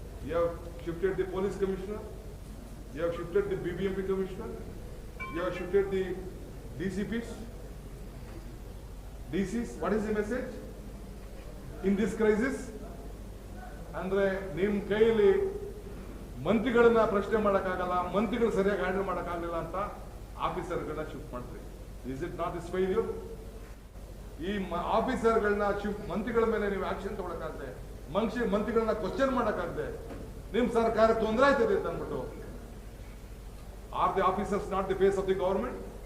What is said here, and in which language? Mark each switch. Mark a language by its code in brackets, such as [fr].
[en] You have shifted the police commissioner, you have shifted the BBMP commissioner, you have shifted the DCPs. What is the message in this crisis? [kn] ಅಂದ್ರೆ ನಿಮ್ ಕೈಯಲ್ಲಿ ಮಂತ್ರಿಗಳನ್ನ ಪ್ರಶ್ನೆ ಮಾಡಕ್ಕಾಗಲ್ಲ, ಮಂತ್ರಿಗಳು ಸರಿಯಾಗಿ handle ಮಾಡಕ್ಕಾಗಲಿಲ್ಲ ಅಂತ ಆಫೀಸರ್ಗಳನ್ನ shift ಮಾಡ್ತೀವಿ. [en] Is it not is failure? [kn] ಈ ಆಫೀಸರ್ಗಳನ್ನ ಶಿಫ್ಟ್, ಮಂತ್ರಿಗಳ ಮೇಲೆ ನೀವು ಆಕ್ಷನ್ ತಗೊಳಕ್ಕಾಗದೆ, ಮಂತ್ರಿಗಳನ್ನ ಕ್ವಶನ್ ಮಾಡಕ್ಕಾಗದೆ ನಿಮ್ ಸರ್ಕಾರ ತೊಂದರೆ ಆಯ್ತದೆ ಅಂತ ಅಂದ್ಬಿಟ್ಟು, [en] Are the officers not the face of the government?